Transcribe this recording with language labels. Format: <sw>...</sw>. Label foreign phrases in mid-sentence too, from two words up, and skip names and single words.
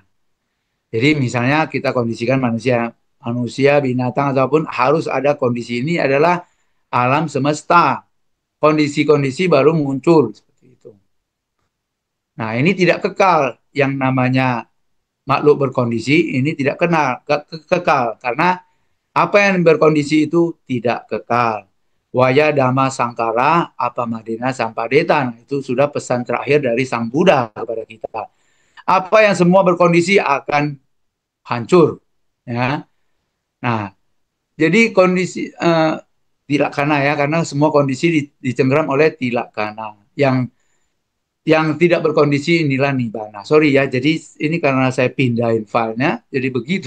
<id>Jadi misalnya kita kondisikan manusia, binatang, ataupun harus ada kondisi ini adalah alam semesta. Kondisi-kondisi baru muncul. Seperti itu. Nah, ini tidak kekal. Yang namanya makhluk berkondisi ini tidak kekal. Karena apa yang berkondisi itu tidak kekal.</id> <pi>Waya dhamma sangkara apamadena sampadeta.</pi> <id>Itu sudah pesan terakhir dari Sang Buddha kepada kita. Apa yang semua berkondisi akan hancur. Ya. Nah, jadi kondisi tilakkana ya, karena semua kondisi dicengkeram oleh tilakkana. Yang tidak berkondisi inilah nibbana. Sorry ya, jadi ini karena saya pindahin filenya, jadi begitu.</id>